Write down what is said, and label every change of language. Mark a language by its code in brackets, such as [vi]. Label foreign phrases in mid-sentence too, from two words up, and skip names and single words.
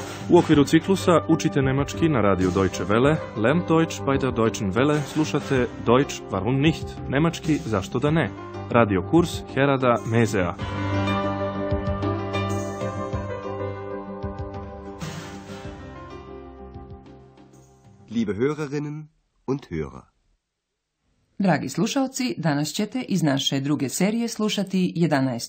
[sr] U okviru ciklusa Učite nemački na radio Deutsche Welle, [de] Lernt Deutsch bei der Deutschen Welle, [sr] slušate [de] Deutsch warum nicht, [sr] nemački zašto da ne, radio kurs Herada Mezea. [de] Liebe Hörerinnen und Hörer. [sr] Dragi slušalci, danas ćete iz naše druge serije slušati 11.